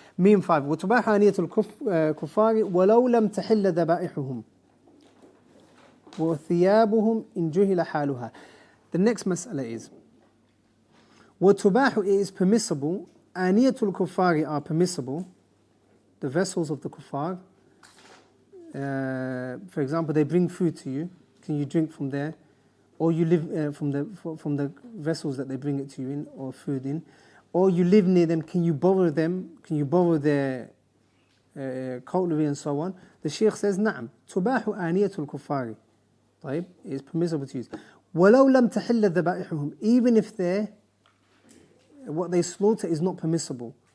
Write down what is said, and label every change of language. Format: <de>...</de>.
<ar>ميم 5 وتباح آنية الكفار ولو لم تحل ذبائحهم وثيابهم إن جهل حالها.</ar> <en>The next مسألة is وتباح is permissible.</en> <ar>آنية الكفار</ar> <en>are permissible. The vessels of the kuffar. For example, they bring food to you. Can you drink from there? Or you live from the vessels that they bring it to you in, or food in. Or you live near them. Can you borrow them? Can you borrow their cutlery and so on? The Shaykh says,</en> <ar>نعم تباح آنية الكفار.</ar> <en>طيب, it is permissible to use.</en> <ar>ولو لم تحل ذبائحهم.</ar> <en>Even if what they slaughter is not permissible.</en>